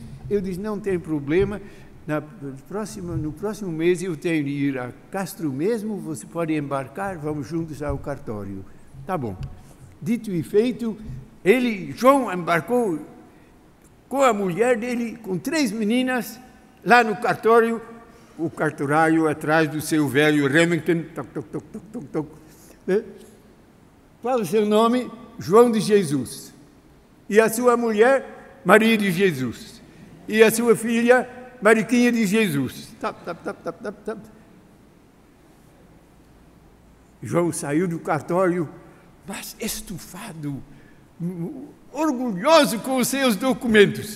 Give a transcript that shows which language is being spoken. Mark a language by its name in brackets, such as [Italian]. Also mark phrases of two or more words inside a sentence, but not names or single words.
[Portuguese] Eu disse: não tem problema, no próximo mês eu tenho de ir a Castro mesmo, você pode embarcar, vamos juntos ao cartório. Tá bom. Dito e feito, João embarcou com a mulher dele, com 3 meninas, lá no cartório, o cartorário atrás do seu velho Remington, toc, toc, toc, toc, toc, toc. Qual é o seu nome? João de Jesus. E a sua mulher, Maria de Jesus. E a sua filha, Mariquinha de Jesus. Tap, tap, tap, tap, tap, tap. João saiu do cartório, mas estufado, orgulhoso com os seus documentos.